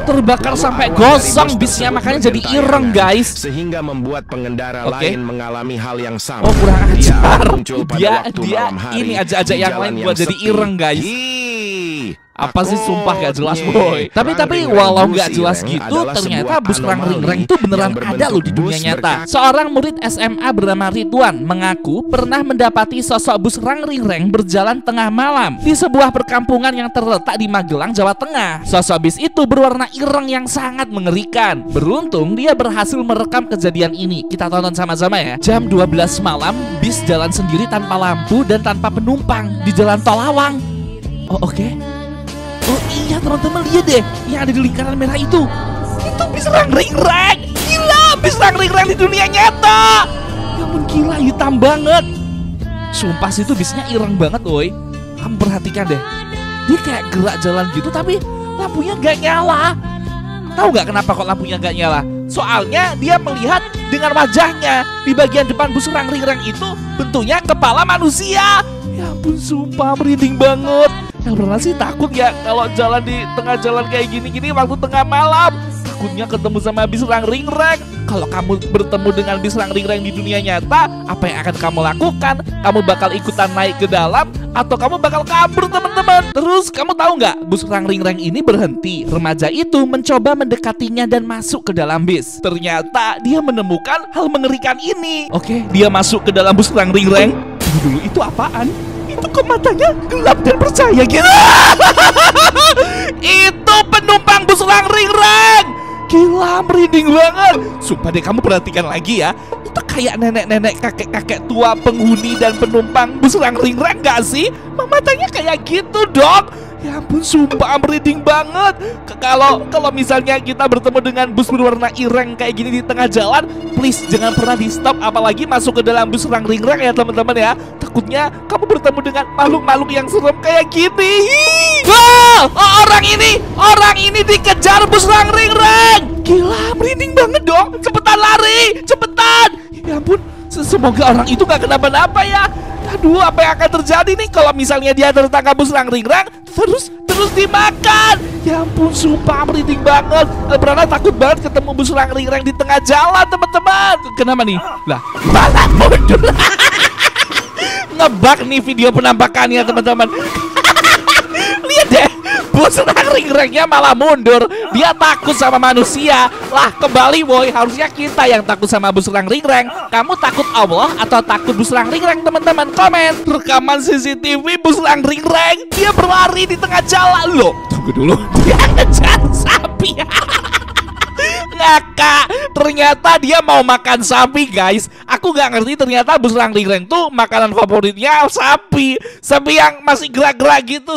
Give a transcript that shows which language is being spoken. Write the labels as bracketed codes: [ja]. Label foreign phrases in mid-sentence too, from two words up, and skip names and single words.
[id] Terbakar sampai gosong bisnya, makanya jadi ireng guys. Sehingga membuat pengendara lain mengalami hal yang sama. Oh kurang ajar. Dia ini aja yang lain buat jadi ireng guys. Apa sih, sumpah gak jelas boy. Tapi walau gak jelas gitu, ternyata bus rang-ring-rang itu beneran ada loh di dunia nyata. Seorang murid SMA bernama Ridwan mengaku pernah mendapati sosok bus rang-ring-rang berjalan tengah malam di sebuah perkampungan yang terletak di Magelang, Jawa Tengah. Sosok bis itu berwarna ireng yang sangat mengerikan. Beruntung dia berhasil merekam kejadian ini. Kita tonton sama-sama ya. Jam 12 malam, bis jalan sendiri tanpa lampu dan tanpa penumpang di jalan tol Lawang. Oh oke. Oh iya teman-teman, lihat deh yang ada di lingkaran merah itu bis rang-ring-rang. Gila, bis rang-ring-rang di dunia nyata. Ya ampun gila, hitam banget. Sumpah sih itu bisnya ireng banget woi. Kamu perhatikan deh, dia kayak gerak jalan gitu tapi lampunya gak nyala. Tahu gak kenapa kok lampunya gak nyala? Soalnya dia melihat dengan wajahnya. Di bagian depan bus rang-ring-rang itu bentuknya kepala manusia. Ya ampun sumpah merinding banget. Yang pernah sih takut ya kalau jalan di tengah jalan kayak gini-gini waktu tengah malam. Takutnya ketemu sama bis rang-ring-rang. Kalau kamu bertemu dengan bis rang-ring-rang di dunia nyata, apa yang akan kamu lakukan? Kamu bakal ikutan naik ke dalam atau kamu bakal kabur teman-teman? Terus kamu tahu nggak, bus rang-ring-rang ini berhenti. Remaja itu mencoba mendekatinya dan masuk ke dalam bis. Ternyata dia menemukan hal mengerikan ini. Oke, dia masuk ke dalam bus rang-ring-rang. Dulu itu apaan? Itu kok matanya gelap dan percaya gitu. Itu penumpang bus rang-ring-rang. Gila, merinding banget. Sumpah deh, kamu perhatikan lagi ya. Itu kayak nenek-nenek, kakek-kakek tua penghuni dan penumpang bus rang-ring-rang gak sih? Matanya kayak gitu dong. Ya ampun sumpah merinding banget. Kalau misalnya kita bertemu dengan bus berwarna ireng kayak gini di tengah jalan, please jangan pernah di stop, apalagi masuk ke dalam bus rang-ring-rang ya teman-teman ya. Takutnya kamu bertemu dengan makhluk-makhluk yang serem kayak gini. Wah, orang ini dikejar bus rang-ring-rang. Gila, merinding banget dong. Cepetan lari, cepetan. Ya ampun, semoga orang itu gak kenapa-napa ya. Aduh, apa yang akan terjadi nih kalau misalnya dia tertangkap bus rang-ring-rang terus dimakan? Ya ampun, sumpah merinding banget. Elbrana takut banget ketemu bus rang-ring-rang di tengah jalan, teman-teman. Kenapa nih? Lah, malah mundur. Ngebug nih video penampakannya, teman-teman. Lihat deh, bus rang-ring-rangnya malah mundur. Dia takut sama manusia. Lah kembali boy, harusnya kita yang takut sama bus rang-ring-rang. Kamu takut Allah atau takut bus rang-ring-rang teman-teman? Komen. Rekaman CCTV bus rang-ring-rang, dia berlari di tengah jalan. Loh, tunggu dulu. Dia ngejar sapi. Ngakak. Ternyata dia mau makan sapi, guys. Aku gak ngerti ternyata bus Rangling tuh makanan favoritnya sapi. Sapi yang masih gerak-gerak gitu.